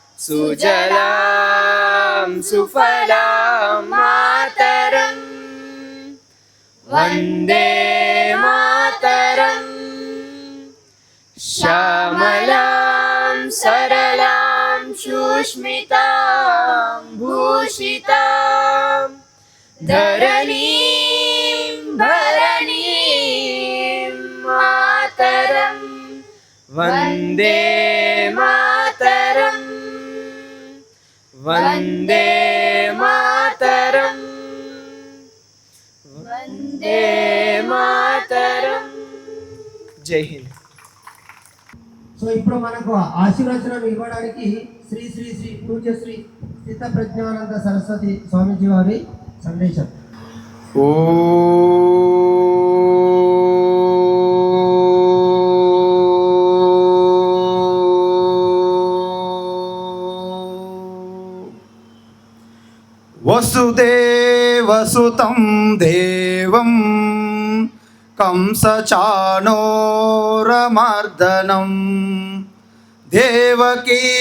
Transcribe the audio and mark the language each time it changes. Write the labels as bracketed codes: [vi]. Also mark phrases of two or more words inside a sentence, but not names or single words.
[sa] सुजलां सुफलां मातरं वंदे मातरं श्यामलां सरलां सुष्मितां भूषितां धरणीं भरणीं मातरं वंदे मातरं वंदे मातरं वंदे मातरं जय हिंद। [te] సో ఇప్పుడు మనకు ఆశీర్వచనం ఇవ్వడానికి శ్రీ శ్రీ శ్రీ పూజ్య శ్రీ స్థిత ప్రజ్ఞానంద సరస్వతి స్వామీజీ వారి సందేశం. [sa] వసుదేవసుతం దేవం కంసచాణూరమర్దనం దేవకీ